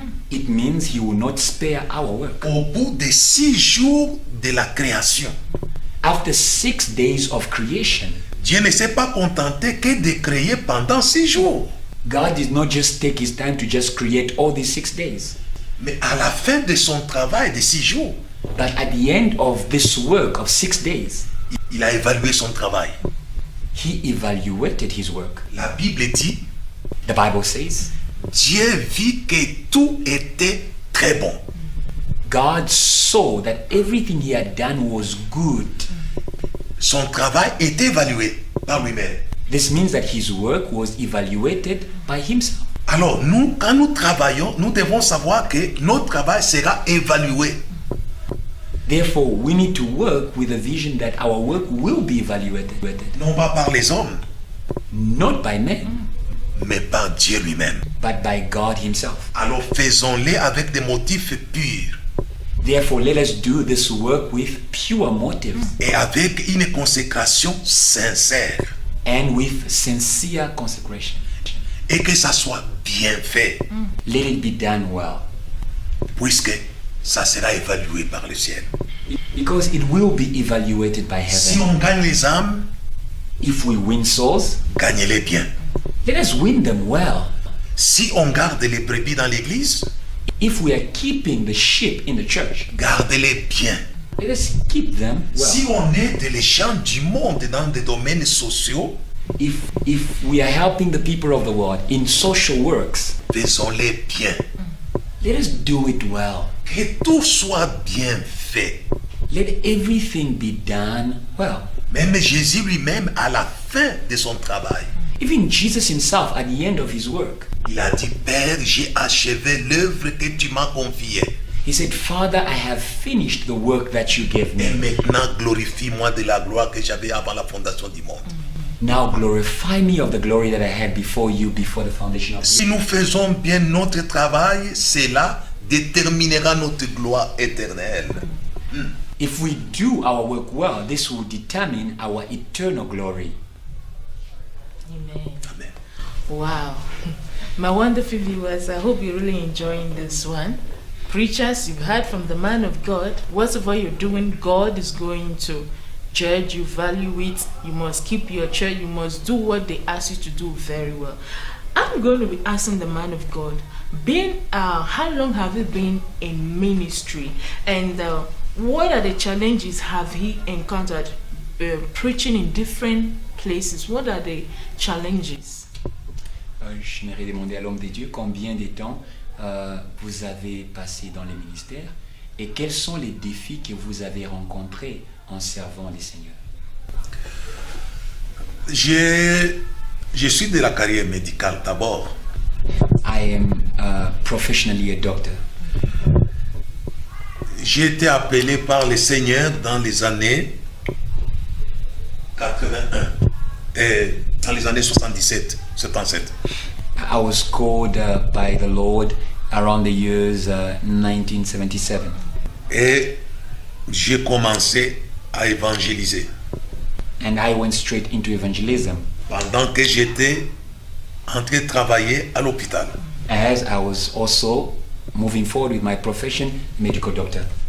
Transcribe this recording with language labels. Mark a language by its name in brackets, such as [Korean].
[English] It means he will not spare our work. [French] Au bout des 6 jours de la création, [English] After 6 days of creation, [French] Dieu ne s'est pas contenté que de créer pendant 6 jours. [English] God did not just take his time to just create all these 6 days. [French] Mais à la fin de son travail de 6 jours, [English] But at the end of this work of 6 days, [French] il a évalué son travail. [English] he evaluated his work. [French] La Bible dit, [English] The Bible says, [French] Dieu vit que tout était très bon. [English] God saw that everything he had done was good. [French] Son travail est évalué par lui-même. [English] This means that his work was evaluated by himself. [French] Alors nous, quand nous travaillons, nous devons savoir que notre travail sera évalué. [English] Therefore, we need to work with a vision that our work will be evaluated, [French] Non pas par les hommes, [English] not by men, [French] mais par Dieu lui-même. [English] but by God himself. [French] Alors faisons-les avec des motifs purs [English] Therefore, let us do this work with pure motives [French] et avec une consécration sincère. [English] and with sincere consecration. [French] Et que ça soit bien fait, [English] Let it be done well, [French] puisque ça sera évalué par le ciel. [English] because it will be evaluated by [French] Si [English] heaven. [French] on gagne les âmes, [English] If we win souls, [French] gagnez-les bien. [English] let us win them well. [French] Si on garde les brebis dans l'église, [English] If we are keeping the sheep in the church, [French] gardez-les bien. [English] let us keep them [French] Si [English] well. [French] on aide les gens du monde dans des domaines sociaux, [English] If we are helping the people of the world in social works, [French] faisons-les bien. [English] let us do it well. [French] Que tout soit bien fait. [English] Let everything be done well. [French] Même Jésus lui-même, à la fin de son travail, [English] Even Jesus himself, at the end of his work, [French] il a dit, Père, j'ai achevé l'œuvre que tu m'as confiée. [English] he said, Father, I have finished the work that you gave [French] Et [English] me. [French] maintenant, glorifie-moi de la gloire que j'avais avant la fondation du monde. [English] Now glorify me of the glory that I had before you, before the foundation of the [French] Si nous faisons bien notre travail, cela déterminera notre gloire éternelle. [English] If we do our work well, this will determine our eternal glory. Amen. Amen. Wow. My wonderful viewers, I hope you're really enjoying this one. Preachers, you've heard from the man of God. Whatever you're doing, God is going to judge you, value it. You must keep your church. You must do what they ask you to do very well. I'm going to be asking the man of God, how long have you been in ministry? And what are the challenges have he encountered preaching in different places? What are the challenges? [French] J'aimerais demander à l'homme de Dieu combien de temps vous avez passé dans les ministères et quels sont les défis que vous avez rencontrés en servant le Seigneur. Je suis de la carrière médicale d'abord. [English] I am professionally a doctor. [French] J'ai été appelé par le Seigneur dans les années 81 et dans les années 77, 77. [English] I was called by the Lord around the years 1977. [French] Et j'ai commencé à évangéliser [English] And I went straight into evangelism [French] pendant que j'étais en train de travailler à l'hôpital. [English] as I was also moving forward with my profession, medical doctor.